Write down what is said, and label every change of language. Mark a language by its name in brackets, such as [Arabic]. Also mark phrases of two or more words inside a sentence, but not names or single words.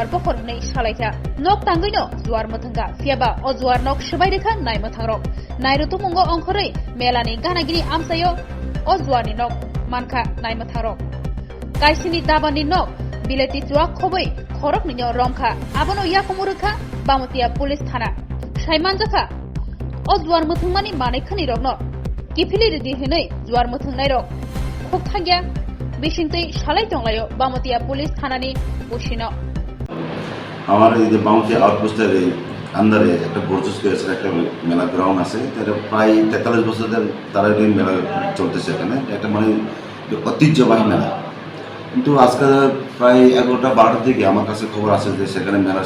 [Kok Borok] बखर नै सालायखा नक तांगैनो जुवार मथंगा फियाबा अ जुवार नक सबायरेखा नाय मथांरक नायरतु मुंगो अंखरै मेलानि गानागिरि आमसायो अ जुवारनि नक मानखा नाय मथांरक काइसिनि दाबानि नक बिलेति जुवा खबै खरक निनो रमखा आबनो याकुमुरखा बामतिया पुलिस थाना साइमानजाखा अ जुवार मथंमानि मानैखनि रगनो किफिलि रेडि होनै जुवार मथंनाय रक खबथागिया बिसिंतै सालाय दंलायो बामतिया पुलिस थानानि बसिनो [Bangla] আমার এই যে বাউন্সিয়া আউটপোস্টের এই আন্ডারে একটা বর্জস পেয়েছে একটা মেলা গ্রাউন্ড আছে এটা প্রায় 43 বছর ধরে তারা এই মেলা চলতেছে এখানে একটা মানে ঐতিহ্যবাহী মেলা কিন্তু আজকে প্রায় 11টা 12টার দিকে আমার কাছে খবর আছে যে সেখানে মেলার